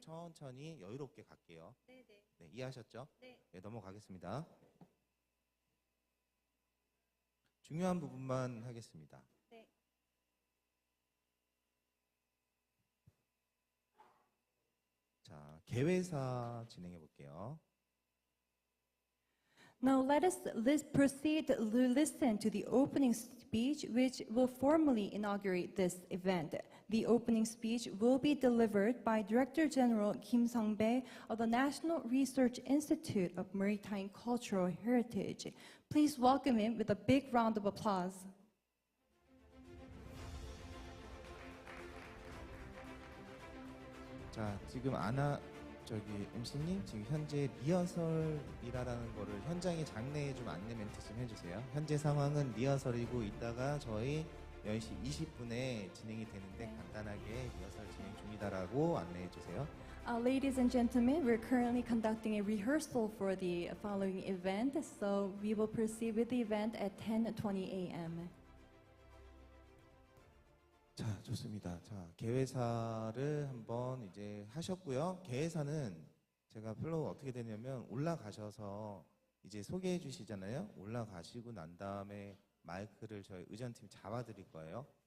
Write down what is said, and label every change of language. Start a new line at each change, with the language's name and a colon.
Korean: 천천히 여유롭게 갈게요. 네, 이해하셨죠? 네. 네, 넘어가겠습니다. 중요한 부분만 하겠습니다. 자, 개회사 진행해 볼게요.
English: Now let's proceed to listen to the opening speech, which will formally inaugurate this event. The opening speech will be delivered by Director General Kim Seongbae of the National Research Institute of Maritime Cultural Heritage. Please welcome him with a big round of applause.
Korean: 자, 지금 MC님 지금 현재 리허설이라는 거를 현장의 장내에 좀 안내 멘트 좀 해주세요. 현재 상황은 리허설이고 이따가 저희 10시 20분에 진행이 되는데 간단하게 리허설 진행 중이다라고 안내해 주세요.
English: Ladies and gentlemen, we're currently conducting a rehearsal for the following event, so we will proceed with the event at 10:20 a.m.
Korean: 자, 좋습니다. 자, 개회사를 한번 이제 하셨고요. 개회사는 제가 플로우 어떻게 되냐면 올라가셔서 이제 소개해 주시잖아요. 올라가시고 난 다음에 마이크를 저희 의전팀 잡아드릴 거예요.